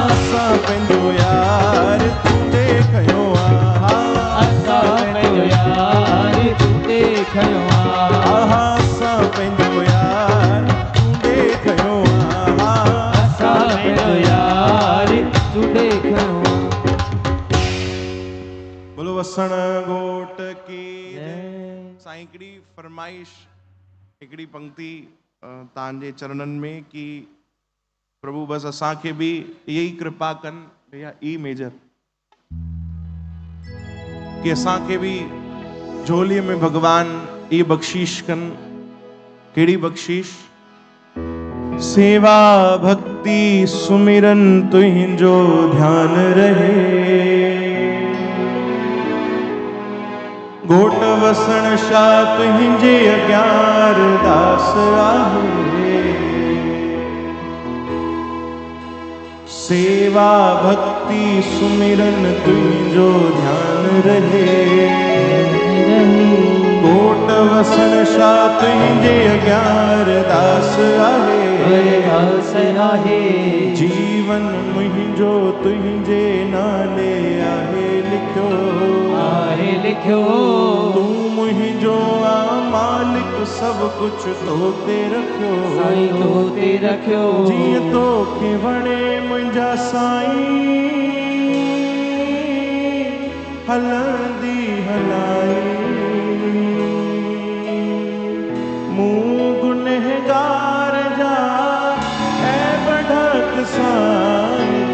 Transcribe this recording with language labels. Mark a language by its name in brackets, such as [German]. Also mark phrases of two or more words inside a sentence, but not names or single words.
[Sindhi] असां पंहिंजो यार चूंडे खयो आ। असां पंहिंजो यार चूंडे खयो आ। असां पंहिंजो यार चूंडे खयो आ। असां पंहिंजो यार चूंडे खयो आ। [Hindi] बोलो वसण घोट की जय। [Sindhi] साईं हिकिड़ी फरमाइश, हिकिड़ी पंक्ति तव्हांजे चरणनि में कि प्रभु बसि असांखे बि इहा ई कृपा कनि, भैया ई मेजर, कि असांखे बि झोलीअ में भगवान ई बख़्शीश कनि। कहिड़ी बख़्शीश? सेवा भक्ति सुमिरन तुंहिंजो ध्यान रहे। घोट वसण शाह तुंहिंजे अग्यार दास आहे। सेवा भक्ति सुमिरन तुंहिंजो ध्यान रहे। घोट वसण शाह तुंहिंजे अग्यार दास आहे। दास आहे। जीवन मुंहिंजो तुंहिंजे नाले आहे लिखियो। आहे लिखियो। तूं मुंहिंजो आ मालिक सब कुछ तोते रखियो साईं तोते रखियो जीअं तोखे वणे मुंहिंजा साईं हलंदी हलाई मूं गुनहगार जा ऐं बढ़क साईं